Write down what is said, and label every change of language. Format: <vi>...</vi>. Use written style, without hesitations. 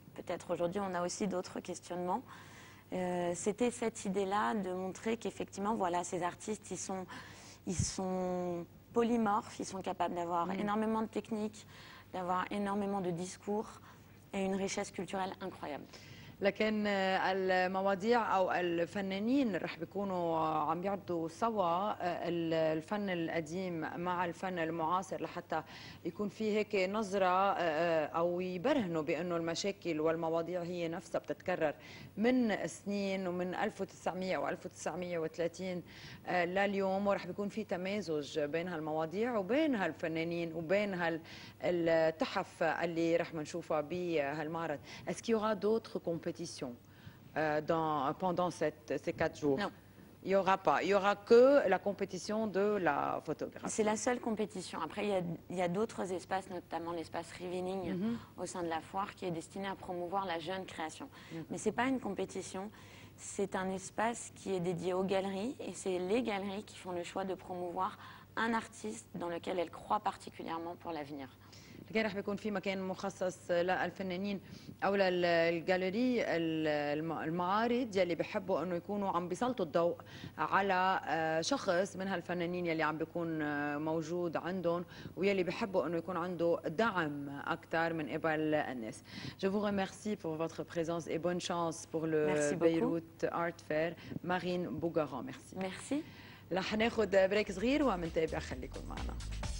<fr>Peut-être aujourd'hui, on a aussi d'autres questionnements. C'était cette idée-là de montrer qu'effectivement, voilà, ces artistes, ils sont polymorphes, ils sont capables d'avoir énormément de techniques, d'avoir énormément de discours et une richesse culturelle incroyable.</fr> <ar>لكن المواضيع او الفنانين رح بيكونوا عم يعرضوا سوا الفن القديم مع الفن المعاصر لحتى يكون في هيك نظره او يبرهنوا بانه المشاكل والمواضيع هي نفسها بتتكرر من سنين ومن 1900 و 1930 لليوم، ورح بيكون في تمازج بين هالمواضيع وبين هالفنانين وبين هالتحف اللي رح نشوفها بهالمعرض.</ar> <fr>Est-ce qu'il y aura d'autres compétitions pendant ces 4 jours? Non. Il n'y aura pas. Il n'y aura que la compétition de la photographie. C'est la seule compétition. Après, il y a d'autres espaces, notamment l'espace Revealing au sein de la foire, qui est destiné à promouvoir la jeune création. Mais ce n'est pas une compétition, c'est un espace qui est dédié aux galeries, et c'est les galeries qui font le choix de promouvoir un artiste dans lequel elles croient particulièrement pour l'avenir.</fr> <ar>لكن رح بيكون في مكان مخصص للفنانين او للجاليري المعارض يلي بيحبوا انه يكونوا عم بيسلطوا الضوء على شخص من هالفنانين يلي عم بيكون موجود عندهم ويلي بيحبوا انه يكون عنده دعم اكثر من قبل الناس.</ar> <fr>Je vous remercie pour votre présence et bonne chance pour le Beyrouth Art Fair. Marine Bougaran, merci. Merci.</fr> <ar>رح ناخذ بريك صغير ومنتابع، خليكم معنا.</ar>